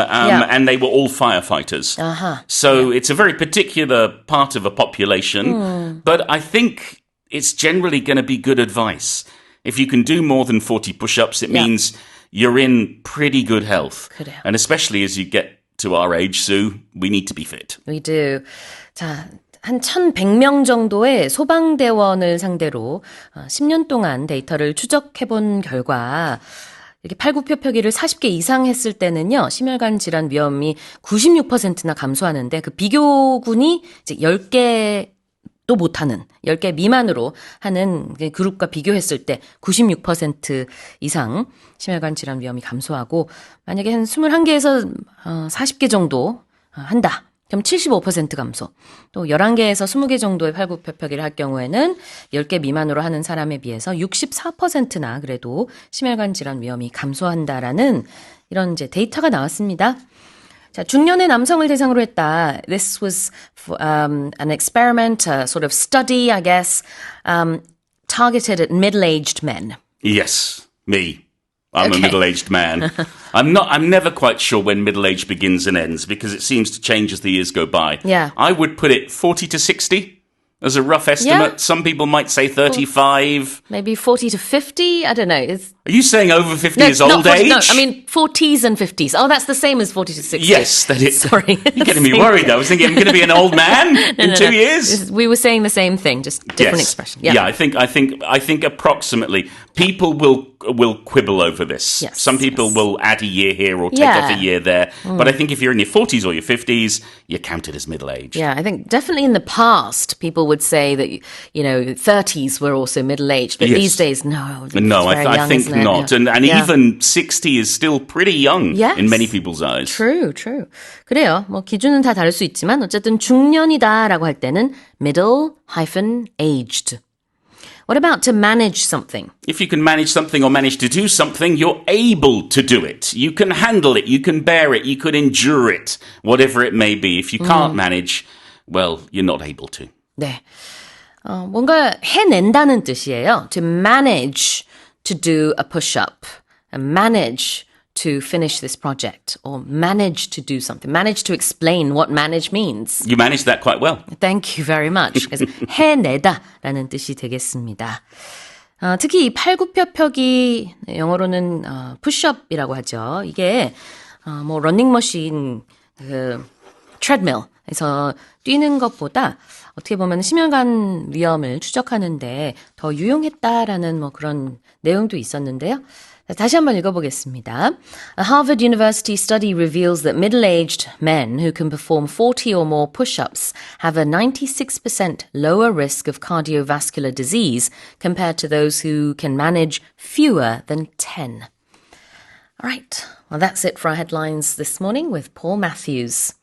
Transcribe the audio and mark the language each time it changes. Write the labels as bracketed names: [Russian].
[English] And they were all firefighters. So it's a very particular part of a population. But I think it's generally going to be good advice. If you can do more than 40 push-ups, it means you're in pretty good health. [Korean] 그래요. [English] And especially as you get to our age, Sue, we need to be fit. We do. 자, [Korean] 한 1,100명 정도의 소방대원을 상대로 10년 동안 데이터를 추적해본 결과 이렇게 팔굽혀펴기를 40개 이상 했을 때는요, 심혈관 질환 위험이 96%나 감소하는데 그 비교군이 이제 10개도 못하는 10개 미만으로 하는 그룹과 비교했을 때 96% 이상 심혈관 질환 위험이 감소하고 만약에 한 21개에서 40개 정도 한다. 그럼 75% 감소. 또 11개에서 20개 정도의 팔굽혀펴기를 할 경우에는 10개 미만으로 하는 사람에 비해서 64%나 그래도 심혈관 질환 위험이 감소한다라는 이런 이제 데이터가 나왔습니다. 자, 중년의 남성을 대상으로 했다. [English] This was an experiment, a sort of study, I guess, targeted at middle-aged men. Yes, me. I'm a middle-aged man. I'm never quite sure when middle-age begins and ends because it seems to change as the years go by. Yeah. I would put it 40 to 60 as a rough estimate. Yeah. Some people might say 35. Maybe 40 to 50? I don't know. Are you saying over 50 is not old 40, age? No, I mean 40s and 50s. Oh, that's the same as 40 to 60. Yes, that is. Sorry. You're getting me worried. I was thinking I'm going to be an old man in 2 years. We were saying the same thing, just different expression. Yeah. I think approximately people will quibble over this. Yes, Some people will add a year here or take off a year there. But I think if you're in your 40s or your 50s, you're counted as middle-aged. Yeah, I think definitely in the past, people would say that, 30s were also middle-aged. But these days, no. No, I young, think not. Yeah. And even 60 is still pretty young in many people's eyes. True. [Korean] 그래요. 뭐 기준은 다 다를 수 있지만 어쨌든 중년이다라고 할 때는 middle-aged. [English] What about to manage something? If you can manage something or manage to do something, you're able to do it. You can handle it, you can bear it, you could endure it, whatever it may be. If you can't manage, well, you're not able to. [Korean] 네. 뭔가 해낸다는 뜻이에요. [English] To manage to do a push-up. And manage to finish this project. Or manage to do something. Manage to explain what manage means. You managed that quite well. Thank you very much. [Korean] 그래서 해내다라는 뜻이 되겠습니다. 특히 이 팔굽혀펴기 영어로는 push-up이라고 하죠. 이게 뭐 러닝머신, 트레드밀에서 뛰는 것보다 어떻게 보면 심혈관 위험을 추적하는데 더 유용했다라는 뭐 그런 내용도 있었는데요. 다시 한번 읽어보겠습니다. [English] A Harvard University study reveals that middle-aged men who can perform 40 or more push-ups have a 96% lower risk of cardiovascular disease compared to those who can manage fewer than 10. All right, well that's it for our headlines this morning with Paul Matthews.